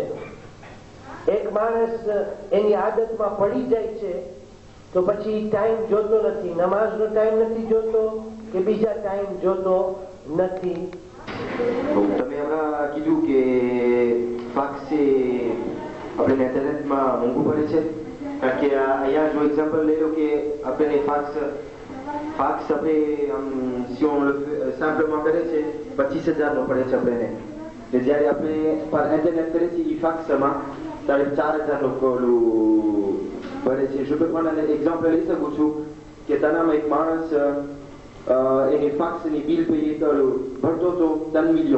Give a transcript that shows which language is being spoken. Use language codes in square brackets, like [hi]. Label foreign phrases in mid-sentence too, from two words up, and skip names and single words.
[gu] એક માણસ એની આદતમાં પડી જાય છે તો પછી ટાઈમ જોતો નથી, નમાઝનો ટાઈમ નથી જોતો કે બીજા ટાઈમ જોતો નથી. તમે હમણાં કીધું કે ફાક્સ એ આપણે ઇન્ટરનેટમાં મોંઘું પડે છે, કારણ કે અહીંયા જો એક્ઝામ્પલ લઈ લો કે આપણે ફાક્સ આપણે [fr] si on le simplement [gu] કરે છે 25,000 નો પડે છે આપણને. જ્યારે આપણે પર ઇન્ટરનેટ કરીએ છીએ એ ફાક્સમાં ત્યારે 4,000 નો પડે છે. જો પણ મને એક્ઝામ્પલ લઈ શકું છું કે તનામાં એક માણસ એની ફાક્સની બિલ ભરતો હતો 3 મિલિયન.